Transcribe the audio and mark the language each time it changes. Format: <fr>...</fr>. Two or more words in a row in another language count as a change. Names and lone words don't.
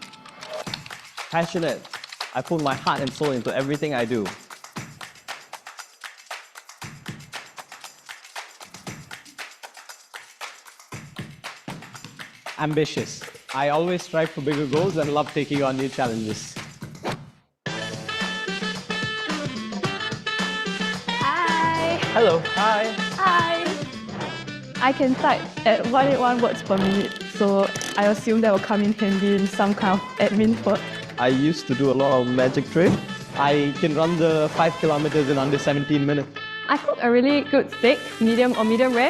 <en>Passionate. I put my heart and soul into everything I do. Ambitious. I always strive for bigger goals and love taking on new challenges. Hi! Hello. Hi. Hi! I can type at 181 words per minute, so I assume that will come in handy in some kind of admin work. I used to do a lot of magic tricks. I can run the 5 kilometers in under 17 minutes. I cook a really good steak, medium or medium rare.</en>